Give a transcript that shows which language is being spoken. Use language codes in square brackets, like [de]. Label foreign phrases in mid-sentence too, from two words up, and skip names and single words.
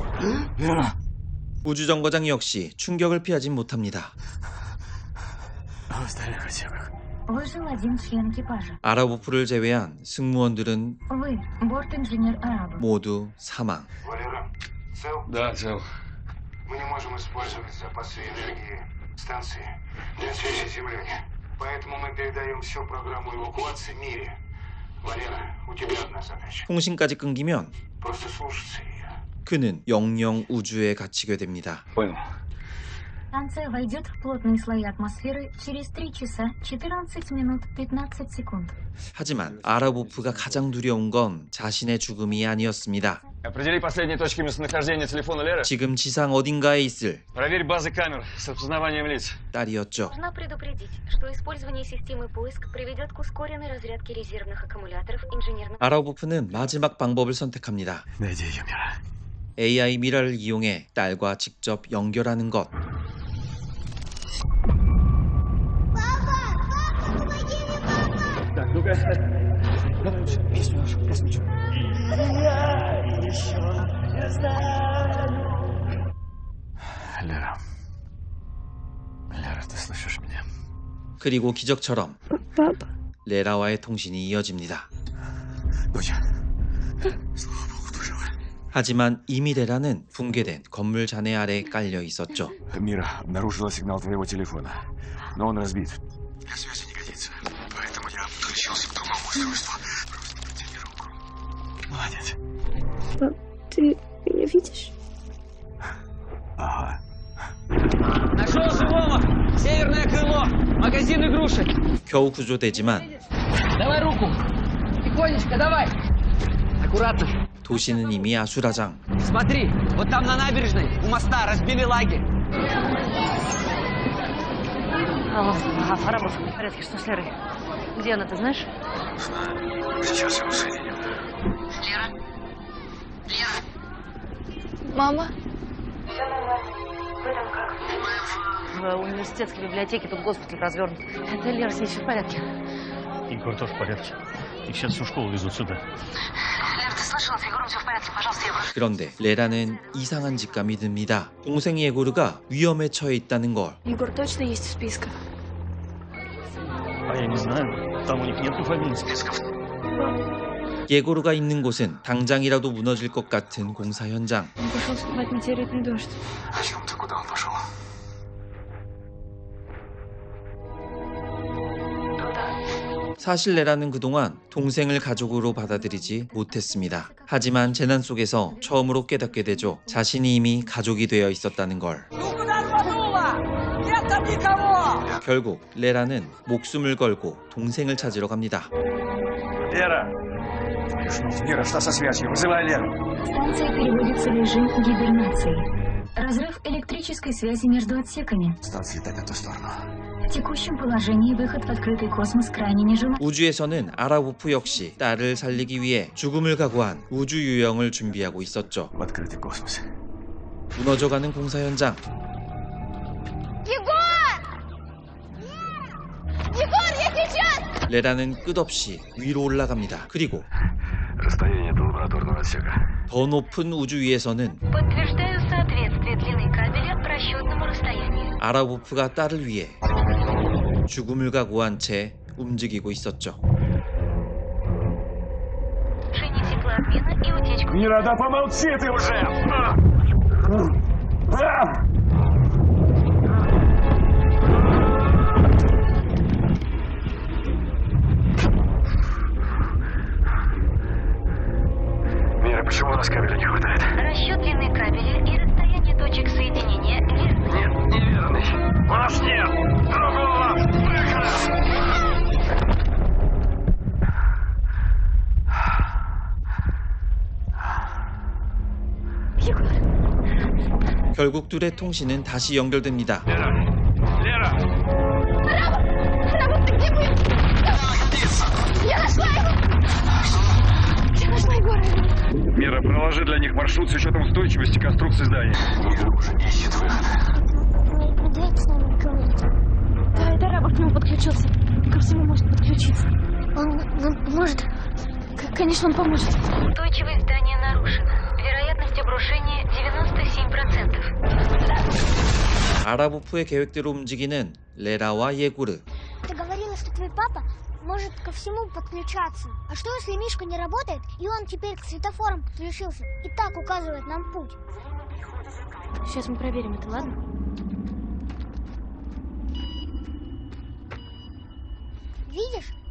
[ko] 우주정거장 역시 충격을 피하진 못합니다. [ru] Выжил один член экипажа. [ko] 아라보프를 제외한 승무원들은 [ru] Вы, борт-инженер Арабов. [ko] 모두 사망. [ru] Валера, цел? Да, цел. Мы не можем использовать запасы энергии станции для связи с Землей. Поэтому мы передаем всю программу эвакуации Мире. Валера, у тебя одна задача. [ko] 통신까지 끊기면 [ru] Просто слушаться ее. [ko] 그는 영영 우주에 갇히게 됩니다. [ru] Понял. Станция войдет в плотные слои атмосферы через 3 часа 14 минут 15 секунд. [ko] 하지만 아라보프가 가장 두려운 건 자신의 죽음이 아니었습니다. [ru] Определи последние точки местонахождения телефона Леры. [ko] 지금 지상 어딘가에 있을 [ru] Проверь базы камер с распознаванием лиц. [ko] 딸이었죠. [ru] Нужно предупредить, что использование системы поиск приведет к ускоренной разрядке резервных аккумуляторов инженерного... [ko] 아라보프는 마지막 방법을 선택합니다. [ru] Найди ее, Мира. [ko] AI 미라를 이용해 딸과 직접 연결하는 것. [ru] Так, ну-ка. Лера. Лера, ты слышишь меня? [ko] 그리고 기적처럼 레라와의 통신이 이어집니다. [ru] Доча. Слава Богу, ты жива. [ko] 하지만 이미 레라는 붕괴된 건물 잔해 아래 깔려 있었죠. [ru] Мира обнаружила сигнал твоего телефона, но он разбит. Для связи не годится, поэтому я подключился к другому устройству. Просто протяни руку. Молодец. Пап, ты меня видишь? Ага. Нашел живого! Северное крыло! Магазин игрушек! [ko] 겨우 구조되지만 [ru] Давай руку! Тихонечко, давай! Аккуратно! [ko] 도시는 이미 아수라장. [ru] Смотри, вот там на набережной, у моста, разбили лагерь. Алло, Фарабов, в порядке, что с Лерой? Где она, ты знаешь? Сейчас его соединим. Лера? Мама? В университетской библиотеке тут госпиталь развернут. Это Лера, с ней все в порядке. Егор тоже в порядке. Их сейчас всю школу везут сюда. Лера, ты слышала? С Егором все в порядке, пожалуйста, Егор. [ko] 그런데 레라는 이상한 직감이 듭니다. 동생 예고르가 위험에 처해 있다는 걸. [ru] Егор точно есть в списках? А я не знаю. Там у них нет фамильных списков. [ko] 예고르가 있는 곳은 당장이라도 무너질 것 같은 공사 현장. [ru] Он пошел снимать метеоритный дождь. О чем ты? Куда он пошел? [ko] 사실 레라는 그동안 동생을 가족으로 받아들이지 못했습니다. 하지만 재난 속에서 처음으로 깨닫게 되죠. 자신이 이미 가족이 되어 있었다는 걸. 결국 레라는 목숨을 걸고 동생을 찾으러 갑니다. [ru] Лера! Мира, что со связью? Вызывай Леру. Станция переводится в режим гибернации. Разрыв электрической связи между отсеками. Станция летает на ту сторону. В текущем положении выход в открытый космос крайне нежелателен. [ko] 우주에서는 아라보프 역시 딸을 살리기 위해 죽음을 각오한 우주 유영을 준비하고 있었죠. [ru] В открытый космос. [ko] 무너져가는 공사 현장. [ru] Егор, я сейчас! [ko] 레라는 끝없이 위로 올라갑니다. 그리고 [ru] Расстояние до лабораторного отсека. [ko] 더 높은 우주 위에서는 [ru] Подтверждаю соответствие длины кабеля расчетному расстоянию. [ko] 아라보프가 딸을 위해 죽음을 각오한 채 움직이고 있었죠. [ru] Шине теплообмена и утечку. Мира, да помолчи ты уже! Мира, почему у нас кабеля не хватает? Расчет длины кабеля и расстояние точек соединения верный. Нет, неверный. У нас нет другого выхода! [ko] 결국 둘의 통신은 다시 연결됩니다. [ru] Лера! Фарабов, ты где был? Я нашла его! Я нашла Егора. Мира, проложи для них маршрут с учетом устойчивости конструкции здания. Мира уже ищет выхода. Дайте с нами говорить. Да, это Рабов к нему подключился. Ко всему может подключиться. Он нам поможет? Конечно, он поможет. Устойчивость здания нарушена. Вероятность обрушения 97%. [ko] 아라보프의 계획대로 움직이는 레라와 예고르. [ru] Ты говорила, что твой папа может ко всему подключаться. А что, если Мишка не работает, и он теперь к светофорам подключился и так указывает нам путь? Сейчас мы проверим это, ладно? Видишь?